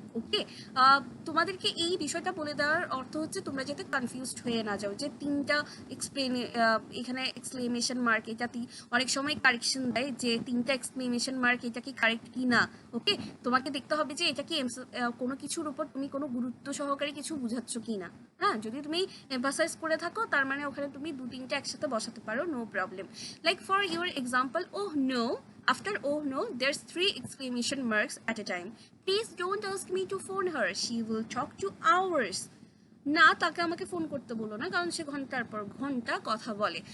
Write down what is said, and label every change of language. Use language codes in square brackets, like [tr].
[bn] ওকে, তোমাদেরকে এই বিষয়টা বলে দেওয়ার অর্থ হচ্ছে তোমরা যাতে কনফিউজড হয়ে না যাও যে তিনটা এখানে এক্সক্লেমেশন মার্ক, এটাতে অনেক সময় কারেকশন দেয় যে তিনটা এক্সক্লেমেশন মার্ক এটা কি কারেক্ট কি না। ওকে, তোমাকে দেখতে হবে যে এটা কি কোনো কিছুর উপর তুমি কোনো গুরুত্ব সহকারে কিছু বুঝাচ্ছ কি না। হ্যাঁ, যদি তুমি এমফাসাইজ করে থাকো তার মানে ওখানে তুমি দু তিনটা একসাথে বসাতে পারো, no problem. [en] Like for your example, oh no, after oh no there's 3 exclamation marks at a time. Please don't ask me to phone her, she will talk to hours. [bn] না, তাকে আমাকে ফোন করতে বলো না, কারণ সে ঘন্টার পর ঘন্টা কথা বলে।